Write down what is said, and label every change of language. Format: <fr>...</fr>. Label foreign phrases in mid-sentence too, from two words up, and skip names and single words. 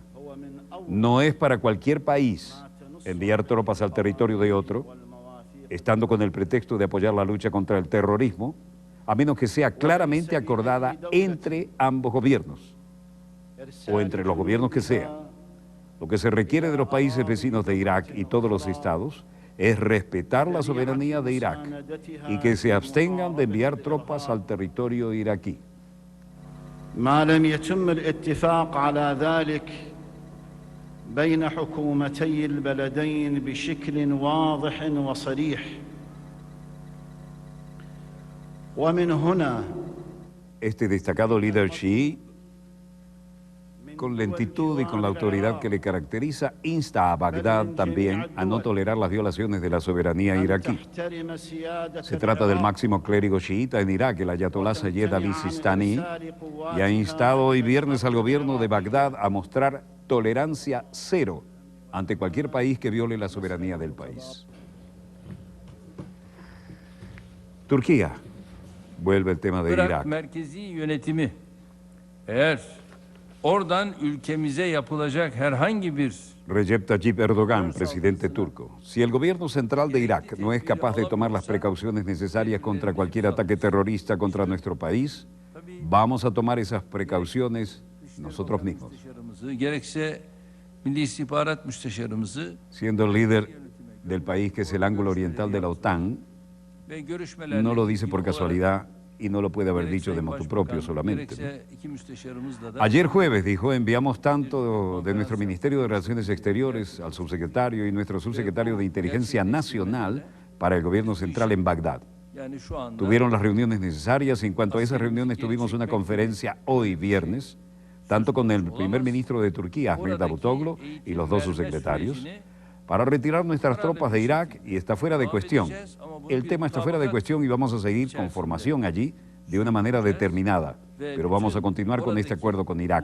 <es>No es para cualquier país enviar tropas al territorio de otro, estando con el pretexto de apoyar la lucha contra el terrorismo, a menos que sea claramente acordada entre ambos gobiernos, o entre los gobiernos que sean. Lo que se requiere de los países vecinos de Irak y todos los estados es respetar la soberanía de Irak y que se abstengan de enviar tropas al territorio iraquí.</es> <ar>ما لم يتم الاتفاق على ذلك بين حكومتي البلدين بشكل واضح وصريح ومن هنا.</ar> <es>Este destacado líder chií, con lentitud y con la autoridad que le caracteriza, insta a Bagdad también a no tolerar las violaciones de la soberanía iraquí. Se trata del máximo clérigo chiita en Irak, el ayatolá Sayed Ali Sistani, y ha instado hoy viernes al gobierno de Bagdad a mostrar tolerancia cero ante cualquier país que viole la soberanía del país. Turquía, vuelve el tema de Irak.</es> <tr>Merkezi yönetimi eğer oradan ülkemize yapılacak herhangi bir</tr> <es>Recep Tayyip Erdogan, presidente turco. Si el gobierno central de Irak no es capaz de tomar las precauciones necesarias contra cualquier ataque terrorista contra nuestro país, vamos a tomar esas precauciones nosotros mismos.</es> <tr>gerekse Milli İstihbarat Müsteşarımızı</tr> <es>Siendo el líder del país que es el ángulo oriental de la OTAN,</es> <tr>ve görüşmelerle</tr> <es>no lo dice por</es> <tr>ilgili olarak</tr> <es>casualidad y no lo puede haber</es> <tr>gerek</tr> <es>dicho de</es> <tr>Sayın</tr> <es>motu</es> <tr>Başbakan,</tr> <es>propio solamente, ¿no?</es> <tr>gerekse iki müsteşarımızla da</tr> <es>Ayer jueves, dijo, enviamos tanto de nuestro Ministerio de Relaciones Exteriores al subsecretario y nuestro subsecretario de Inteligencia Nacional para el gobierno central en Bagdad.</es> <tr>yani şu anda</tr> <es>Tuvieron las reuniones necesarias y en cuanto a esas reuniones tuvimos una conferencia hoy viernes, tanto con el primer ministro de Turquía, Ahmet Davutoglu, y los dos subsecretarios, para retirar nuestras tropas de Irak, y está fuera de cuestión. El tema está fuera de cuestión y vamos a seguir con formación allí de una manera determinada, pero vamos a continuar con este acuerdo con Irak.</es>